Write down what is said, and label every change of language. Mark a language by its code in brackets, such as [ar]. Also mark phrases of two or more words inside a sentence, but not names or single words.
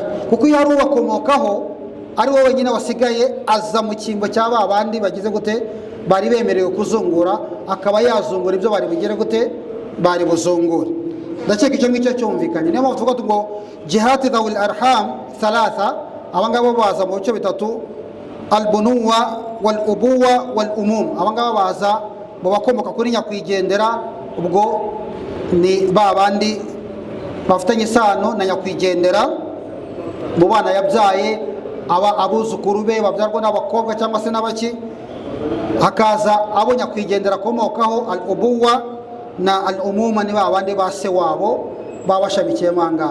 [rw] Kuko iyo hari ubakomokaho ari wowe wenyine wasigaye, aza mu cyimbo cya ba bandi bagize gute bari bemerewe kuzungura, akaba yazungura ibyo bari bugire gute bari buzungure. Ndakeka icyo ngicyo cyumvikanye. Niyo mpamvu tuvuga ngo [ar] جهات ذوي الأرحام ثلاثة, [rw] abangabo baza mu bice bitatu: [ar] البنوة والأبوة والعمومة. [rw] Abangabo baza mu bakomoka kuri nyakwigendera, ubwo ni ba bandi bafitanye isano na nyakwigendera mu bana yabyaye, abuzukuru be babyarwa n'abakobwa cyangwa se n'abaki. Hakaza abo nyakwigendera akomokaho, al ubuwa na al-umuma, ni babandi ba se wabo babashamikiye manga.